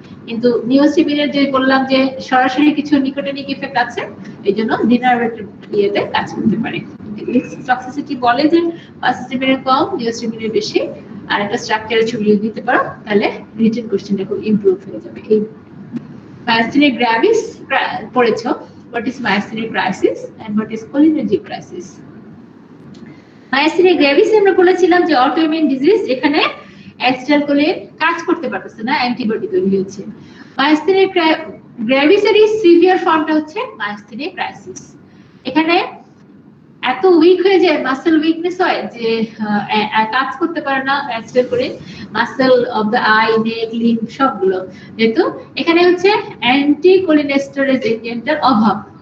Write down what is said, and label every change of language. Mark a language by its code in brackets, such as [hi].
[bn] কিন্তু নিওস্টিমিনের যে বললাম যে সরাসরি কিছু নিকোটিনিক ইফেক্ট আছে, এইজন্য ডিনারভেটেড ইয়েতে কাজ করতে পারে। টক্সিসিটি বলে যে পাসিস্টিমিনের কম, নিওস্টিমিনের বেশি, আর একটা স্ট্রাকচারের ছবি দিতে পারো, তাহলে রিটেন কোশ্চেনটা খুব ইমপ্রুভ হয়ে যাবে। এই myasthenia gravis পড়েছো, [en] what is myasthenia crisis and what is cholinergic crisis? [bn] myasthenia gravis আমরা বলেছিলাম যে অটোইমিউন ডিজিজ, এখানে অ্যাসিটাইলকোলিন কাজ করতে পারতেছে না, অ্যান্টিবডি তৈরি হচ্ছে। myasthenia gravis এর সিভিয়ার ফর্মটা হচ্ছে myasthenia crisis। এখানে এত উইক হয়ে যায়, মাসেল উইকনেস হয় যে কাজ করতে পারে না acetylcholine, muscle of the I, neck, limb সবগুলো, যেহেতু এখানে হচ্ছে অ্যান্টিকোলিনেস্টেরেজ এনজাইমটার অভাব।